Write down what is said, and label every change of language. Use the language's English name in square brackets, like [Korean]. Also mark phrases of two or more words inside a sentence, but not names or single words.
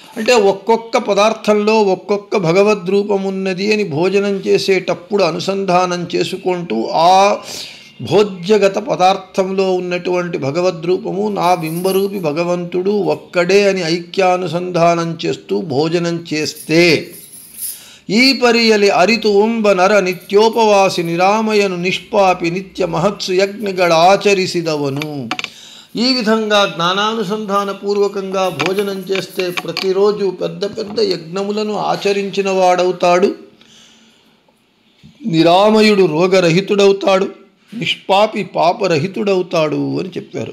[Telugu] అంటే ఒక్కొక్క పదార్థంలో ఒక్కొక్క భగవద్రూపం ఉన్నది అని భోజనం చేసేటప్పుడు అనుసంధానం చేసుకుంటూ ఆ భోజ్యగత పదార్థంలో ఉన్నటువంటి భగవద్రూపము నా బింబరూపి భగవంతుడు ఒక్కడే అని ఐక్యానుసంధానం చేస్తూ భోజనం చేస్తే ఈ [Kannada] ಪರಿಯಲಿ ಅರಿತು ಉಂಬ ನರ ನಿತ್ಯೋಪವಾಸಿ ನಿರಾಮಯನು ನಿಷ್ಪಾಪಿ ನಿತ್ಯ ಮಹತ್ಸು ಯಜ್ಞಗಳ ಆಚರಿಸಿದವನು. [Telugu] ఈ విధంగా జ్ఞానానుసంధానపూర్వకంగా భోజనం చేస్తే ప్రతిరోజు పెద్ద పెద్ద యజ్ఞములను ఆచరించిన వాడవుతాడు, నిరామయుడు రోగరహితుడవుతాడు, నిష్పాపి పాపరహితుడవుతాడు అని చెప్పారు.